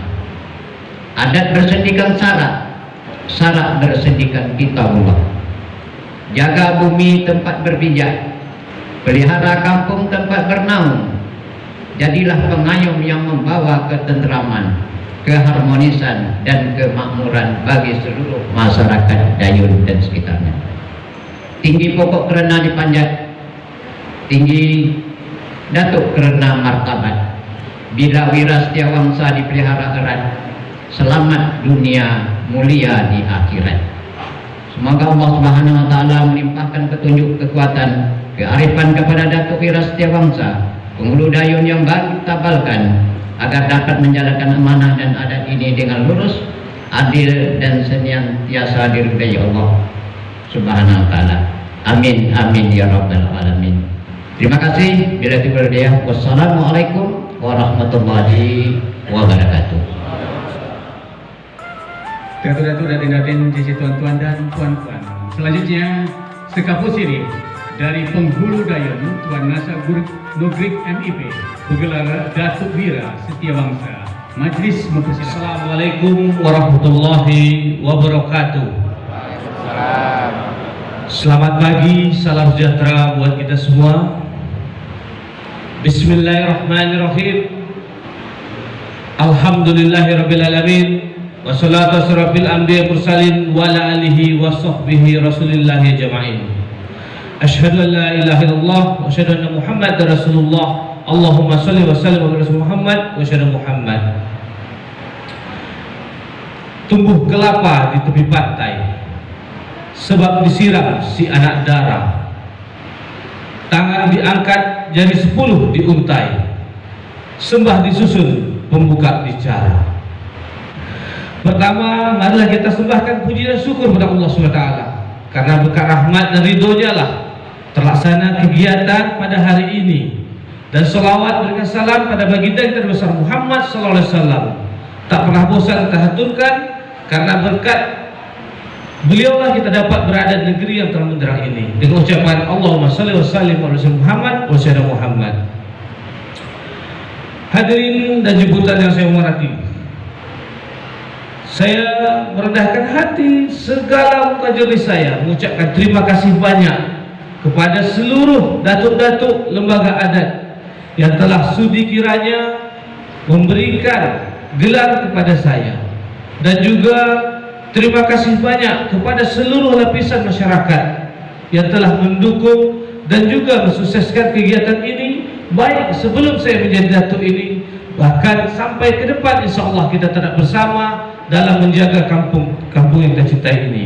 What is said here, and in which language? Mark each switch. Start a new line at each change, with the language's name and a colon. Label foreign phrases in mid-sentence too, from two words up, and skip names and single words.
Indonesian: Adat bersendikan syarat, syarat bersendikan kitabullah. Jaga bumi tempat berpijak, pelihara kampung tempat bernaung. Jadilah pengayom yang membawa ketentraman, keharmonisan dan kemakmuran bagi seluruh masyarakat Dayun dan sekitarnya. Tinggi pokok kerana dipanjat, tinggi datuk kerana martabat. Bila Wira Setiawangsa dipelihara erat, selamat dunia, mulia di akhirat. Semoga Allah
Arabic: سبحانه وتعالى
Indonesian: melimpahkan petunjuk, kekuatan, kearifan kepada Datuk Wira Setiawangsa, penghulu Dayun yang baru ditabalkan, agar dapat menjalankan amanah dan adat ini dengan lurus, adil dan senantiasa diridhai Allah
Arabic: سبحانه وتعالى. آمين آمين يا رب العالمين.
Indonesian: Terima kasih. Bila tiba dia.
Arabic: والسلام عليكم ورحمة الله وبركاته.
Indonesian: Datuk-datuk dan datin, sisi tuan-tuan dan puan-puan. Selanjutnya sekapu sirih dari penghulu Dayun Tuan Nasan Nugri MIP bergelar Datuk Wira Setiawangsa. Majelis mempersilakan.
Arabic: السلام عليكم ورحمة الله وبركاته.
Indonesian: Selamat pagi, salam sejahtera buat kita semua.
Arabic: بسم الله الرحمن الرحيم. الحمد لله رب العالمين. والصلاة والسلام بالأنبياء المرسلين وعلى آله وصحبه رسول الله أجمعين. أشهد أن لا إله إلا الله وأشهد أن محمدا رسول الله. اللهم صل وسلم على رسول محمد وشر محمد.
Indonesian: Tumbuh kelapa di tepi pantai, sebab disiram si anak darah. Tangan diangkat jadi 10 diuntai, sembah disusun pembuka bicara. Pertama, marilah kita sembahkan puji dan syukur kepada Allah SWT, karena berkat rahmat dan ridhonya lah terlaksana kegiatan pada hari ini. Dan selawat berikan salam pada baginda kita besar Muhammad SAW. Tak pernah bosan kita haturkan, karena berkat beliau lah kita dapat berada di negeri yang terang benderang ini. Dengan ucapan
Arabic: اللهم صل وسلم على محمد وشر محمد.
Indonesian: Hadirin dan jemputan yang saya hormati, saya merendahkan hati segala muka jernih saya mengucapkan terima kasih banyak kepada seluruh datuk-datuk lembaga adat yang telah sudi kiranya memberikan gelar kepada saya, dan juga terima kasih banyak kepada seluruh lapisan masyarakat yang telah mendukung dan juga mensukseskan kegiatan ini, baik sebelum saya menjadi datuk ini, bahkan sampai ke depan
Arabic: إن شاء الله
Indonesian: kita tetap bersama dalam menjaga kampung yang kita cintai ini.